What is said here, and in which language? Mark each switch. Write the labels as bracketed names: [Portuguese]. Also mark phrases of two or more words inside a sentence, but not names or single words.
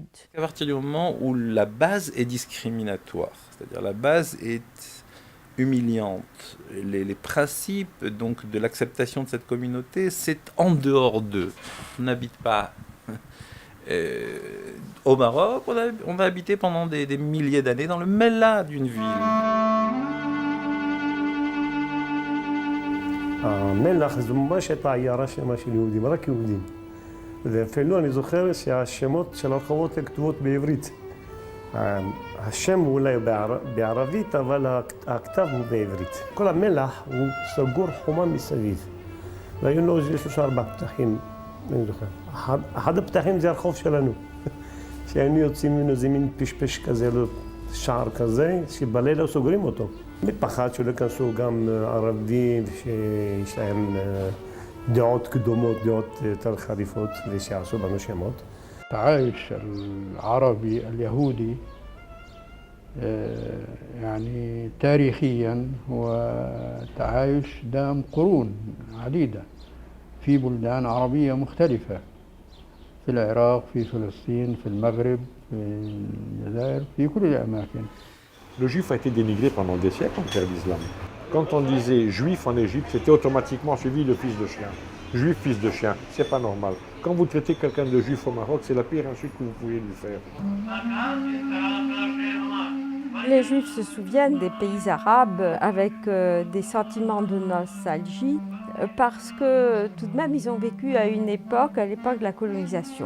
[French] À partir du moment où la base est discriminatoire, c'est-à-dire la base est humiliante, les principes donc de l'acceptation de cette communauté, c'est en dehors d'eux. On n'habite pas au Maroc, on va habiter pendant des milliers d'années dans le mêlat d'une ville. [Hebrew] מלח זומבה שהייתה עיירה שלמה של יהודים, רק יהודים. ואפילו אני זוכר שהשמות של הרחובות כתובות בעברית. השם הוא אולי בערבית, אבל הכתב הוא בעברית. כל המלח הוא סגור חומה מסביב. והיו לו 3-4 פתחים, אני זוכר. אחד הפתחים זה הרחוב שלנו. שהיינו יוצאים ממנו איזה מין פשפש כזה, שער כזה, שבלילה סוגרים אותו. מפחד שלא יכנסו גם ערבים שיש להם דעות קדומות, דעות יותר חריפות, ושיעשו בנו שמות. [Arabic] التعايش العربي اليهودي يعني تاريخيا هو تعايش دام قرون عديدة في بلدان عربية مختلفة في العراق، في فلسطين، في المغرب، في الجزائر، في كل الأماكن. [French] Le juif a été dénigré pendant des siècles en terre d'islam. Quand on disait juif en Égypte, c'était automatiquement suivi de fils de chien. Juif, fils de chien, c'est pas normal. Quand vous traitez quelqu'un de juif au Maroc, c'est la pire insulte que vous pouvez lui faire. Les Juifs se souviennent des pays arabes avec des sentiments de nostalgie parce que tout de même ils ont vécu à l'époque de la colonisation.